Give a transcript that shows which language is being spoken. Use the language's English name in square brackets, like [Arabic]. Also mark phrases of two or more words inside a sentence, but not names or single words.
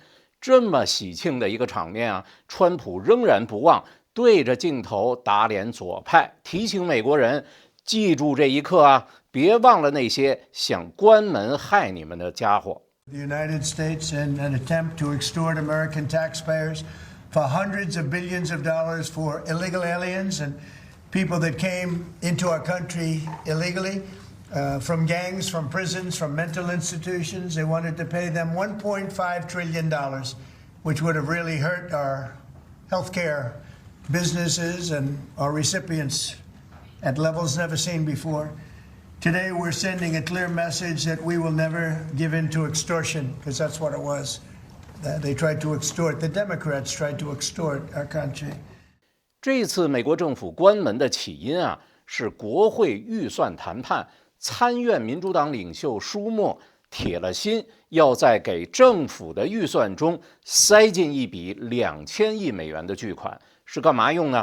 [Chinese] 這麼喜慶的一個場面川普仍然不忘對着鏡頭打臉左派，提醒美國人記住這一刻別忘了那些想關門害你們的家伙。 [English] The United States in an attempt to extort American taxpayers for hundreds of billions of dollars for illegal aliens and people that came into our country illegally. From gangs, from prisons, from mental institutions. They wanted to pay them $1.5 trillion, which would have really hurt our healthcare businesses and our recipients at levels never seen before. Today, we're sending a clear message that we will never give in to extortion, because that's what it was. They tried to extort, the Democrats tried to extort our country. [Chinese] 這次美國政府關門的起因是國會預算談判。參院民主黨領袖舒默鐵了心要在給政府的預算中塞進一筆2000億美元的巨款，是幹嘛用呢？